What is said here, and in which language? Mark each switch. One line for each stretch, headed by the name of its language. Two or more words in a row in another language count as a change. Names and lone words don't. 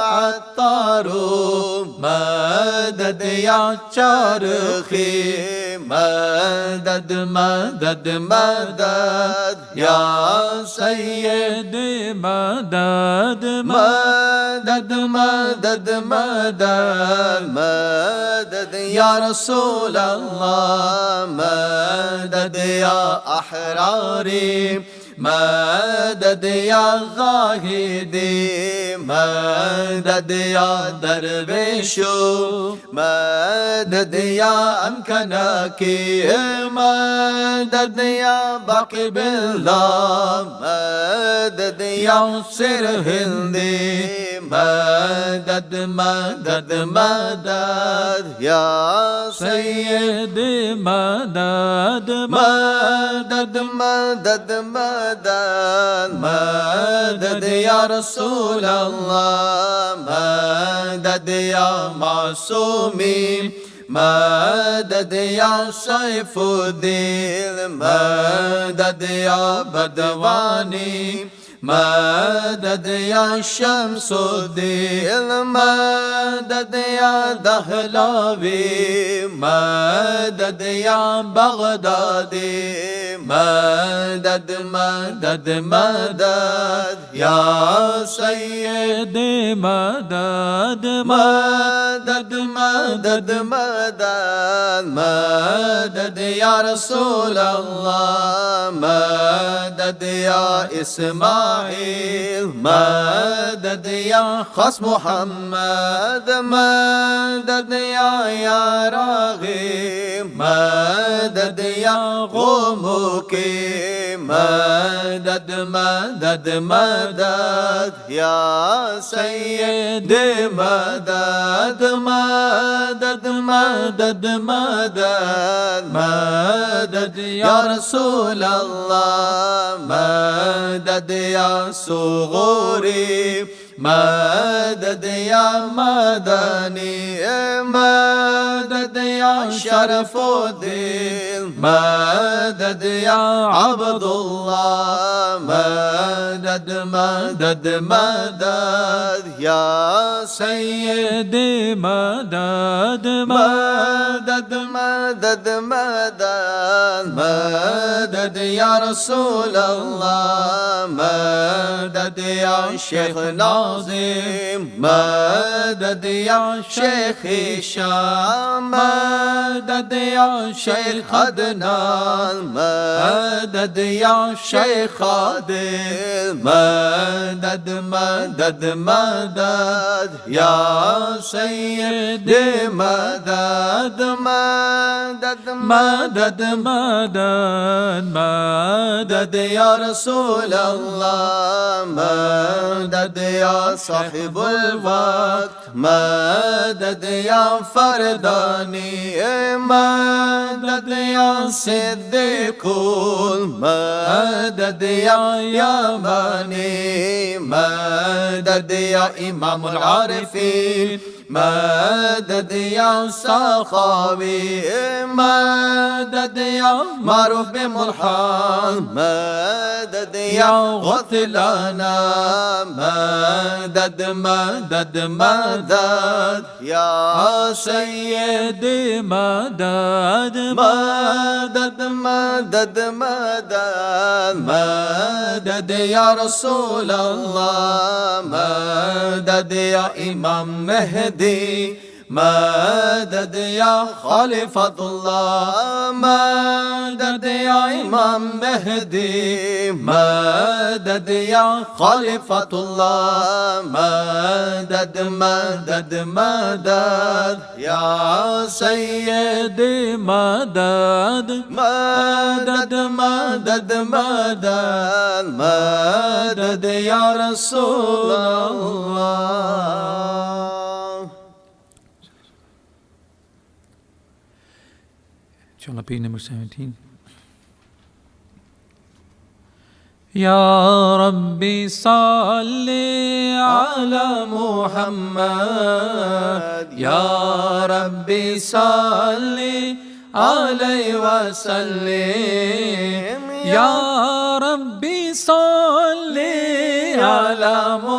Arabic: Attaru, مدد يا Charkhi, مدد, مدد, مدد يا سيدي, مدد, مدد, مدد, مدد, مدد يا رسول الله, مدد يا Ahrari, مدد يا Zahidi, مدد يا Darvishu, مدد يا Amkanaki, مدد يا Baqi Billah, مدد يا Sir Hindi, مدد, مدد, مدد يا سيدي, مدد, مدد, مدد, مدد, مدد يا رسول الله, مدد يا Masumi, مدد يا Saifuddin, مدد يا Badwani, مدد يا Shamsuddin, Madad ya Dahlawi, Madad ya Baghdadi, مدد, مدد, مدد يا سيدي, مدد, مدد, مدد, مدد, مدد يا رسول الله, مدد يا Ismail, Madad ya Khas Muhammad, Madad ya Raghi, مدد يا Ghumuki, مدد, مدد, مدد يا سيدي, مدد, مدد, مدد, مدد, مدد يا رسول الله, مدد يا Sughuri, مدد يا Madani, Madad ya Sharafuddin, Madad ya Abdullah, مدد, مدد, مدد يا سيدي, مدد, مدد, مدد, مدد, مدد يا رسول الله, مدد يا Sheikh Nazim, مدد يا Sheikh Nazim, Madad ya Sheikh Hisham, Madad ya Sheikh Adnan, Madad ya Sheikh Adil, مدد, مدد, مدد يا سيدي, مدد, مدد, مدد, مدد, مدد يا رسول الله, مدد يا Sahibul Waqt, مدد يا Fardani, مدد يا Siddiqul, مدد يا Yamani, Madad ya Imamul Arifin, Madad ya Sakhawi, Madad ya Maruf Bimulhan, Madad ya Ghutlana, مدد, مدد, مدد يا سيدي, مدد, مدد, مدد, مدد, Madad, Madad, مدد يا رسول الله, مدد يا Imam Mahdi, مدد يا خليفة الله مدد يا إمام مهدي مدد يا خليفة الله مدد مدد مدد يا سيدي مدد مدد مدد مدد مدد يا رسول الله.
English: Inshallah, page number 17.
Arabic: يا ربي صل على محمد يا ربي صل عليه وسلم يا ربي صل على